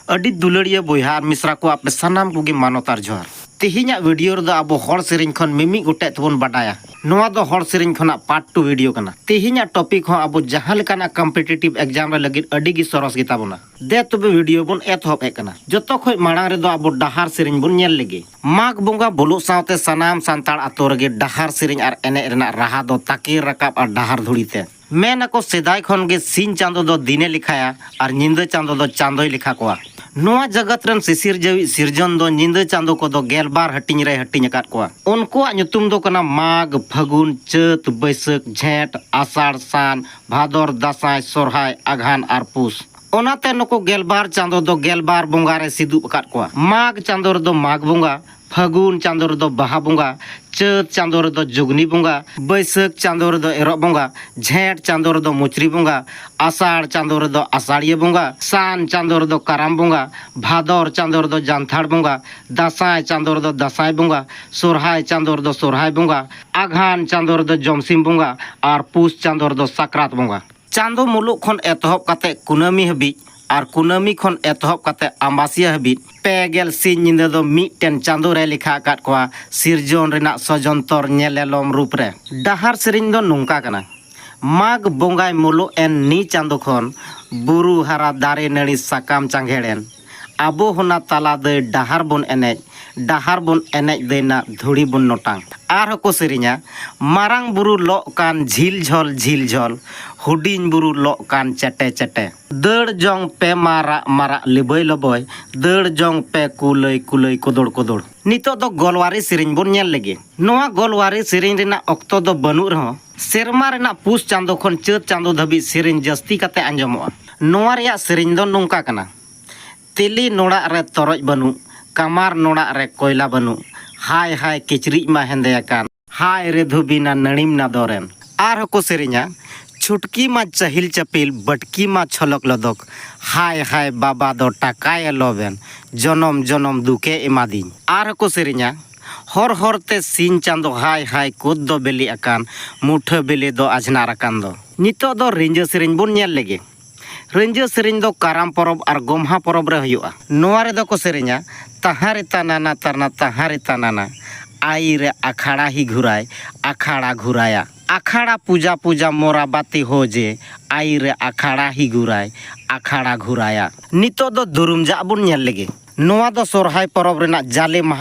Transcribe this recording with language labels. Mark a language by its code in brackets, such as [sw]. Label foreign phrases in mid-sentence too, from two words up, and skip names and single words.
[sat] अड़ी दुलड़िया बोहा मिश्रा को आपे सानाम कोगे मानतार जोहार तेहिना वीडियो रे अब हर सेरिंग खन मिमी गोटे तबन बाडाया नोआ दो हर सेरिंग खना पार्ट 2 वीडियो कना तेहिना टॉपिक हो अब जहां लेकाना [en] competitive exam [sat] रे लगिन अड़ी गी सरस गिता बना दे तबे वीडियो बन एतहब एकना जतो खय मांग रे दो अब डहार सेरिंग बन नेल लेगे माग बोंगा बोलो सावते सनाम सांताड़ आतो रगे डहार सेरिंग आर एने रेना राहा दो ताकीर रकाब आर डहार धुड़ीते मेनको सेदाय खन गे सिन चांदो दो दिने लिखाया और निंदा चांदो दो चांदोय लिखा कोआ नोआ जगत रन सिसिर जवी सिरजन दो निंदा चांदो को दो गेलबार हटिंग रे हटिंग अकात कोआ उनकोआ ᱧᱩᱛᱩᱢ दो कना माग फागुन चैत बैसाख झेंट आषाढ़ सान भादर दासाय सोरहाय आघान आर पुस ओनाते नको गेलबार चांदो दो गेलबार बोंगा रे सिदुब अकात कोआ माग चांदो दो माग बोंगा फागुन चांदो दो बाहा बोंगा चैत चांदो दो जुगनी बोंगा बैसाख चांदो दो एरो बोंगा झेंट चांदो दो मुचरी बोंगा आषाढ़ चांदो दो आषाढ़िया बोंगा सान चांदो दो कराम बोंगा भादर चांदो दो जानथाड़ बोंगा दासाय चांदो दो दासाय बोंगा सोरहाय चांदो दो सोरहाय बोंगा आघान चांदो दो जमसिम बोंगा और पुस चांदो दो साक्रात बोंगा चांदो मुलुक खन एतहब काते कुनामी हबी और कुनामी खन एतहब काते आम्बासिया हबी पेगेल सिन निंदा दो मिटेन चांदो रे लिखा आकात कोआ सिरजन रेना सजंतर नेलेलम रूप रे डहार सेरिंग दो नोंका कना माग बोंगाय मुलु एन नी चांदो खन बुरु हारा दारे नड़ी साकाम चांगेड़ेन आबो होना ताला दे डहार बोन एनेज देना धुड़ी बोन नोटांग आर को सेरिंगा मारांग बुरु लो कान झील झोल हुडिंग बुरु लो कान चटे चटे दड़ जोंग पे मारा मारा लिबय लबय दड़ जोंग पे कुलय कुलय कोदड़ कोदड़ नितो दो गोलवारी सेरिंग बोन नेल लेगे नोआ गोलवारी सेरिंग रेना ऑक्तो दो बनु रहो सेरमा रेना पुस चांदो खन चैत चांदो धबी सेरिंग जस्ती काते आंजमोआ नोआ रेया सेरिंग दो नोंका कना तेली नोड़ा रे तोरज बनु कमार नोड़ा रे कोयला बनु हाय हाय किचरिज मा हेंदेयाकान हाय रे धुबिना नणिम ना दोरेन आर हको सेरिंगा छुटकी मा चहिल चपिल बटकी मा छलक लदक हाय हाय बाबा दो टाकाय लोबेन जनम जनम दुके एमादिन आर हको सेरिंगा हर हरते सिन चांदो हाय हाय कुद दो बेली अकान मुठा बेली दो आजनार अकान दो नितो दो रिंजो सेरिंग बोन नेल लेगे रंजो सेरिंग दो काराम परब और गोमहा परब रे हुआ नोआ रे दो को सेरिंगा तहारे तानाना तरना तहारे तानाना आई रे अखाड़ा ही घुराय अखाड़ा घुराया अखाड़ा पूजा पूजा मोरा बाती हो जे आई रे अखाड़ा ही घुराय अखाड़ा घुराया नितो दो दुरुमजा बुन नेल लेगे नोआ दो सोरहाय परब रेना जाले महा